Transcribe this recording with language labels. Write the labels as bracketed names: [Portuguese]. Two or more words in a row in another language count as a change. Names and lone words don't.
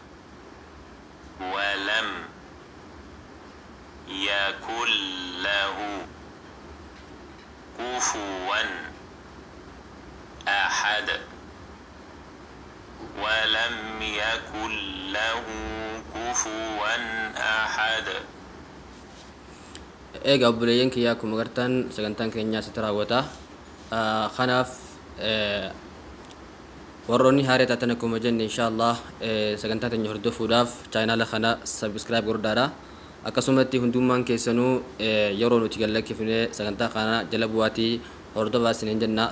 [Arabic] ولم يكن له كفوا أحد ولم يكن له كفوا أحد. [Oromo] Egaa buleeyyan kiyyaa akkuma agartan sagantaan keenyaa sitti raawwata. Kanaaf warroonni haarii taatan akkuma jenne inshallah sagantaa teenya hordofuudhaaf chaanaala kana subscribe godhaadha. Akkasumatti hundummaan keessanuu yeroo nuti gallakkifne sagantaa kana jala bu'aatii hordofaa isiniin jenna.